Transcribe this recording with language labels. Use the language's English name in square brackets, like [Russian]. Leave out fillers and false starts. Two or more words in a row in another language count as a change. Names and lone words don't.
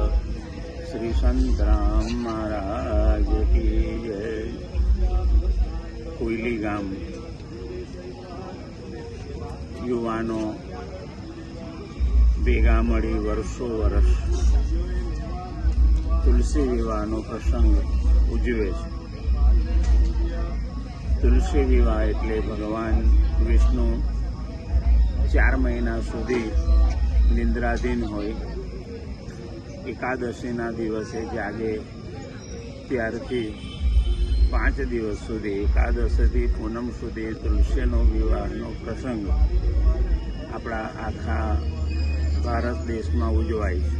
[Hindi] श्री संतराम महाराज की जय। [Gujarati] કોયલી ગામ યુવાનો ભેગા મળી વર્ષો વર્ષ તુલસી વિવાહનો પ્રસંગ ઉજવે છે। તુલસી વિવાહ એટલે ભગવાન વિષ્ણુ 4 મહિના સુધી નિંદ્રાધીન હોય, એકાદશીના દિવસે જાગે ત્યારથી 5 દિવસ સુધી, એકાદશીથી પૂનમ સુધી તુલસીનો વિવાહનો પ્રસંગ આપણા આખા ભારત દેશમાં ઉજવાય છે।